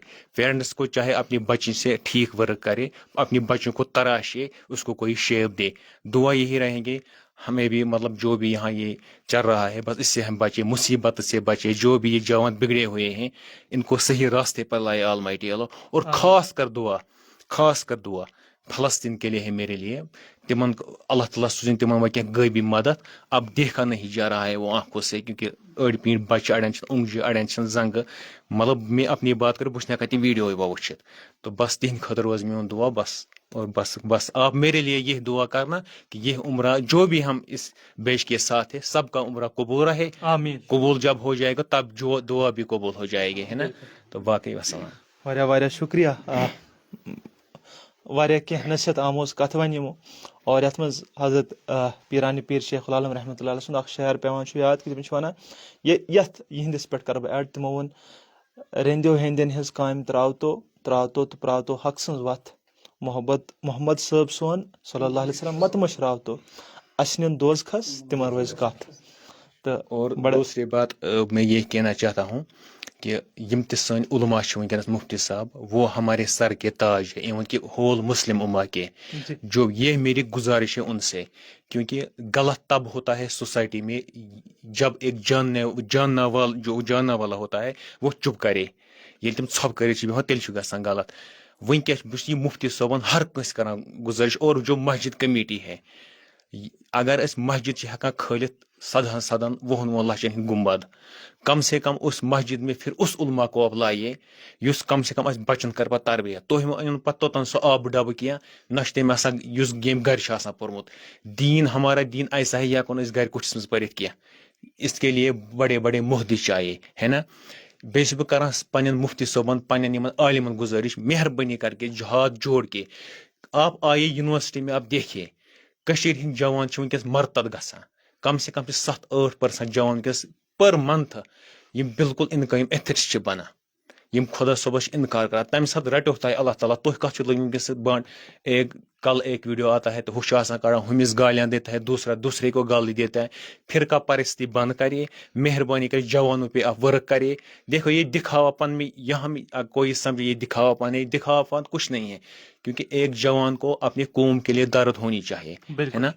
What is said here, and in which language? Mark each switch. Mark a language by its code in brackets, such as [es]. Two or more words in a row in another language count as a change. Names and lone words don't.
[ur] پیرنٹس کو چاہے اپنی بچی سے ٹھیک ورک کرے, اپنی بچوں کو تراشے, اس کو کوئی شیپ دے. دعا یہی رہیں گے ہمیں بھی, مطلب جو بھی یہاں یہ چل رہا ہے, بس اس سے ہم بچے, مصیبت سے بچے. جو بھی یہ جوان بگڑے ہوئے ہیں ان کو صحیح راستے پر لائے آلمائٹی اللہ. اور خاص کر دعا فلسطین کے لیے ہے میرے لیے. [ks] تمن اللہ تعالیٰ سوزن تمن وہ کینٛہہ غٲبی مدد. [ur] اب دیکھا نہیں جا رہا ہے وہ آنکھوں سے, کیونکہ [ks] أڑۍ پیٖٹۍ بچہ, اڑین اونگجہِ, اڑین زنگہٕ. [ur] مطلب میں اپنی بات کروں, [ks] بہٕ چھُس نہٕ ہٮ۪کان تِم ویڈیو وٕچھِتھ. تو بس تہند خٲطرٕ روز میون دعا بس. [ur] اور بس آپ میرے لیے یہ دعا کرنا کہ یہ عمرہ جو بھی ہم اس بیچ کے ساتھ ہے, سب کا عمرہ قبول رہے. آمین. قبول جب ہو جائے گا تب جو دعا بھی قبول ہو جائے گی, ہے نا. تو باقی وسلام. [ks] واریاہ شکریہ. واریاہ کینٛہہ نصیحت آموز کتھ وۄنۍ یِمو, اور یتھ منٛز حضرت پیرانہِ پیٖر شیخ العالم [ar] رحمۃ اللہ علیہ [ks] سُنٛد اکھ شعر پیوان چھُ یاد کہ تِم چھِ وَنان, یتھ یِہنٛدِس پٮ۪ٹھ کرٕ بہٕ ایڈ. تِمو ووٚن, رٔنٛدیو ہیٚنٛدٮ۪ن ہِنٛز کامہِ ترٛاوتو تہٕ پرٛاوتو حق سٕنٛز وتھ. محمد صٲب سون [ar] صلی اللہ علیہ وسلم [ks] مت مشراوتو, اسہِ نِن دوزخس تِمن روزِ کتھ. [ur] اور دوسری بات میں یہ کہنا چاہتا ہوں کہ [ks] یم تہِ سٲنۍ علما چھِ وٕنکیٚنس مفتی صاحب, [ur] وہ ہمارے سر کے تاج ہے, ایون کہ [en] whole Muslim [ur] اما کے. جو یہ میری گزارش ہے ان سے, کیونکہ غلط تب ہوتا ہے سوسائٹی میں جب ایک جاننا والا ہوتا ہے وہ چپ کرے. [ks] ییٚلہِ تِم ژھۄپہٕ کٔرِتھ چھِ بیٚہوان تیٚلہِ چھُ گژھان غلط. وٕنکیٚس بہٕ چھُس یہِ مفتی صٲبن ہر کٲنٛسہِ کران گزارش, [ur] اور جو مسجد کمیٹی ہے, [ks] اگر أسۍ مسجد چھِ ہٮ۪کان کھٲلِتھ 10 لچھن ہٕنٛدۍ گُنبد, [ur] کم سے کم اس مسجد میں پھر اس علما کو آپ لائیے [ks] یُس [ur] کم سے کم اس [ks] بچن کر پتہٕ تربیت. تُہۍ مہٕ أنِو پتہٕ توٚتن سُہ آبہٕ ڈبہٕ کینٛہہ, نہ چھُ تٔمۍ آسان یُس ییٚمۍ گرِ چھُ آسان پوٚرمُت. [ur] دین ہمارا دین ایسا ہے, [ks] یہِ ہٮ۪کو نہٕ أسۍ گرِ کُٹھِس منٛز پٔرِتھ کینٛہہ. [ur] اس کے لیے بڑے بڑے مہدی چاہیے, ہے نا. [ks] بیٚیہِ چھُس بہٕ کران پننٮ۪ن مفتی صٲبن, پننٮ۪ن یِمن عالمن گزارش, [ur] مہربٲنی کر کے ہاتھ جوڑ کے آپ آئیے یونیورسٹی میں, آپ دیکھیے [ks] کشیٖرِ ہٕنٛدۍ جوان چھِ وٕنکیٚس مرتد گژھان. کم سے کم چھِ 7-8% جوان وٕنکیٚس پر منتھ یم بالکل انکم ایتھِٹس چھِ بنان, یم خدا صبح انکار کران. تمہِ ساتہٕ رٹیو تۄہہِ اللہ تعالیٰ, تُہۍ کتھ چھُ لٔگۍ وٕنکیٚس بانڈ. [ur] کل ایک ویڈیو آتا ہے تو [ks] ہُہ چھُ آسان کڑان, [ur] ہُمِس گالیاں دیتا ہے, دوسرے کو گالی دیتا ہے. فرقہ پرستی بند کریے, مہربانی کر جوانوں پہ آپ ورک کریے. دیکھو یہ دکھاوا پن میں یہاں کوئی سمجھے یہ دکھاوا پن ہے, دکھاوا پن کچھ نہیں ہے, کیونکہ ایک جوان کو اپنے قوم کے لیے درد ہونی چاہیے, ہے نا.